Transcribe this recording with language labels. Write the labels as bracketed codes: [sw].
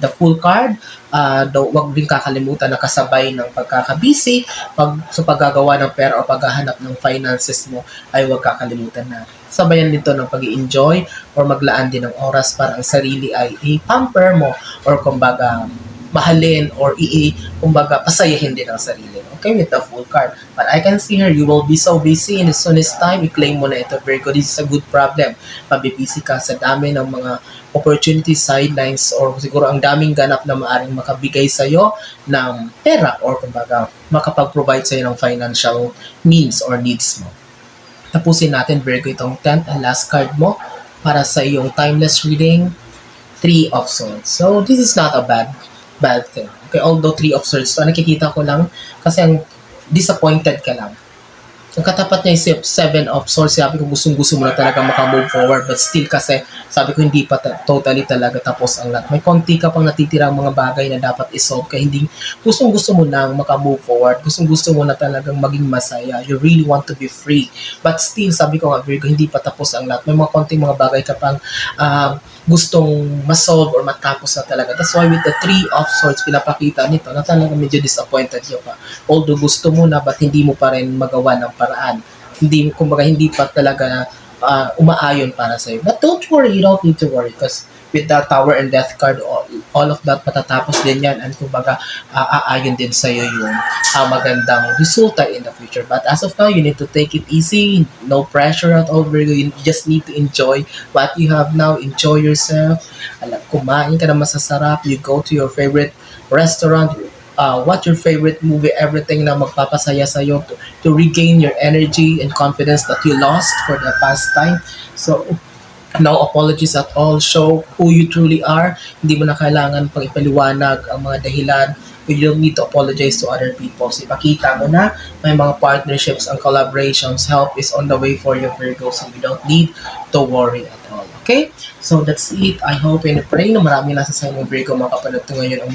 [tl] With the full card, wag din kakalimutan na kasabay ng pagkakabisi, sa paggagawa ng pera o paghahanap ng finances mo, ay huwag kakalimutan na sabayan dito ng pag-i-enjoy or maglaan din ng oras para ang sarili ay i-pamper mo or kumbaga mahalin or kumbaga pasayahin din ang sarili. [en] Okay, with the full card. But I can see here, you will be so busy in the soonest time. [tl] I-claim mo na ito, [en] Virgo. This is a good problem. [tl] Mabibisi ka sa dami ng mga opportunities, sidelines, or siguro ang daming ganap na maaring makabigay sa'yo ng pera or kumbaga makapag-provide sa'yo ng financial means or needs mo. Tapusin natin, Virgo, itong 10th and last card mo para sa iyong timeless reading, Three of Swords. [en] So, this is not a bad thing. Okay, although Three of Swords, so [tl] nakikita ko lang kasi ang disappointed ka lang. Ang katapat niya is Seven of Swords. Sabi ko gustong-gusto mo na talaga makamove forward, [en] but still [tl] kasi sabi ko hindi pa totally talaga tapos ang lahat. May konti ka pang natitirang mga bagay na dapat isolve kaya hindi gustong-gusto mo nang makamove forward. Gustong-gusto mo na talagang maging masaya. [en] You really want to be free. But still, [tl] sabi ko nga, Virgo, hindi pa tapos ang lahat. May mga konting mga bagay ka pang gustong masolve or matapos na talaga. That's why with the Three of Swords, pinapakita nito na talaga medyo disappointed ka pa. Although gusto mo na, but hindi mo pa rin magawa ng paraan. Kumbaga, hindi pa talaga umaayon para sa'yo. [en] But don't worry, you don't need to worry because with the Tower and Death card, all of that [tl] matatapos din yan [en] and kumbaga aayon din sa'yo yung magandang resulta in the future. But as of now, you need to take it easy, no pressure at all. You just need to enjoy what you have now, enjoy yourself. [tl] Kumain ka na masasarap, [en] you go to your favorite restaurant, watch your favorite movie, everything na magpapasaya sa'yo to regain your energy and confidence that you lost for the past time. So, no apologies at all. Show who you truly are. [tl] Hindi mo na kailangan pang ipaliwanag ang mga dahilan. [en] You don't need to apologize to other people. So, [tl] ipakita mo na may [en] mga partnerships and collaborations. Help is on the way for you, Virgo. So, you don't need to worry at all. Okay? So, that's it. [tl] I hope and pray na marami nasa sa inyo, Virgo, mga kapanood ko ngayon.